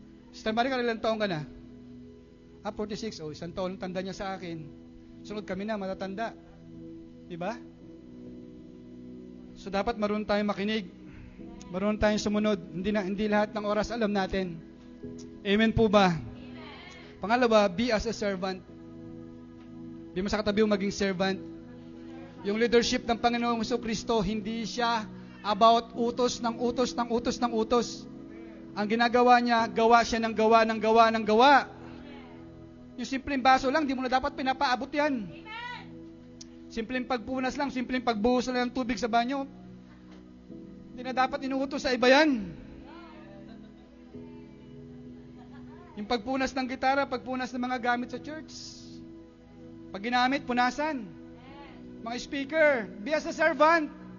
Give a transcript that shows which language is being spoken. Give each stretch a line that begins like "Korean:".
Filipino: Sister Maricar, ilang taong ka na? 46. Isang taon tanda niya sa akin. Sunod kami na, matatanda. Diba? So dapat marunong tayong makinig. Marunong tayong sumunod. Hindi lahat ng oras alam natin. Amen po ba? Pangalawa,
English: be as a servant.
Filipino: Di mo sa katabi yung maging servant. Yung leadership ng Panginoong Jesucristo, hindi siya about utos ng utos ng utos ng utos. Ang ginagawa niya, gawa siya ng gawa ng gawa ng gawa. Yung simpleng baso lang, di mo na dapat pinapaabot yan. Simpleng pagpunas lang, simpleng pagbuhos lang ng tubig sa banyo. Hindi na dapat inuutos sa iba yan. Yung pagpunas ng gitara, pagpunas ng mga gamit sa church. Pag ginamit, punasan. Mga speaker,
English: be as a servant.